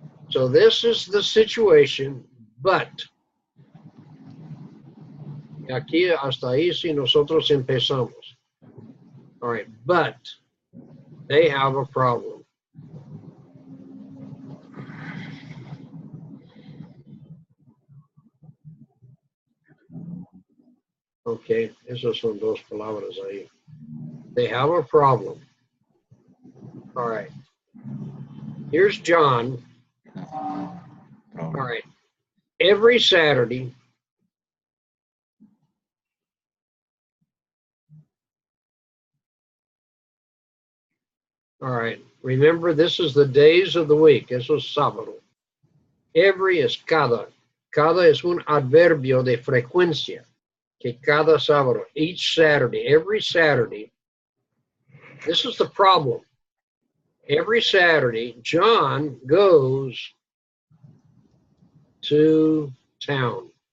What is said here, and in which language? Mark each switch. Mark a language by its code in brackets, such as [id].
[en] So this is the situation, but [es] aquí hasta ahí sí nosotros empezamos. [en] All right, but they have a problem. Okay, [es] esas son dos palabras ahí. [en] They have a problem. All right. Here's John. All right. Every Saturday, all right. Remember, this is the days of the week. [es] Eso es sábado. Every es cada. Cada es un adverbio de frecuencia. Que cada sábado, [en] each Saturday, every Saturday. This is the problem. Every Saturday, John goes to town.